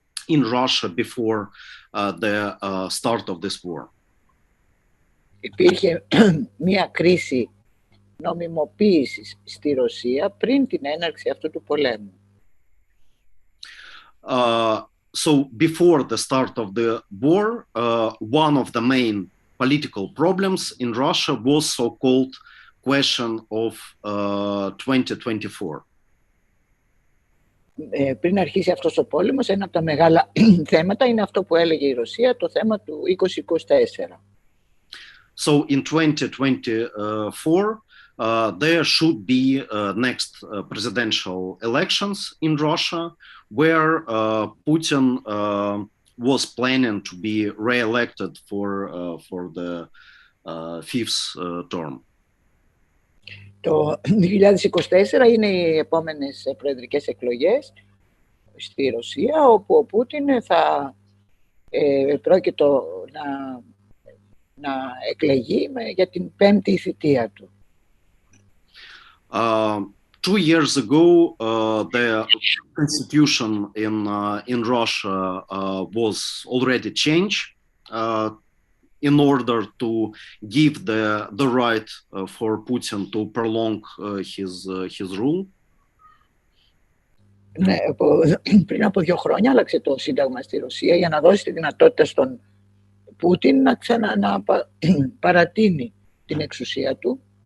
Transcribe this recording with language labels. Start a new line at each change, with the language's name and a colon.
English: in Russia before the start of this war.
Greek: Υπήρχε μία κρίση νομιμοποίησης στη Ρωσία πριν την έναρξη αυτού του πολέμου.
English: So before the start of the war, one of the main political problems in Russia was so-called question of 2024.
Greek: Πριν αρχίσει αυτός ο πόλεμος, ένα από τα μεγάλα θέματα είναι αυτό που έλεγε η Ρωσία, το θέμα του 2024.
English: So in 2024, there should be next presidential elections in Russia, where Putin was planning to be re-elected for the fifth term.
Greek: Το 2024 είναι οι επόμενες προεδρικές εκλογές στη Ρωσία, όπου ο Πούτιν θα πρόκειται να εκλεγεί για την πέμπτη θητεία του.
English: 2 years ago, the constitution in Russia was already changed in order to give the right for Putin to prolong his rule.
Greek: Ναι, πριν από 2 χρόνια άλλαξε το Σύνταγμα στη Ρωσία για να δώσει τη δυνατότητα στον Πούτιν να παρατείνει την εξουσία του.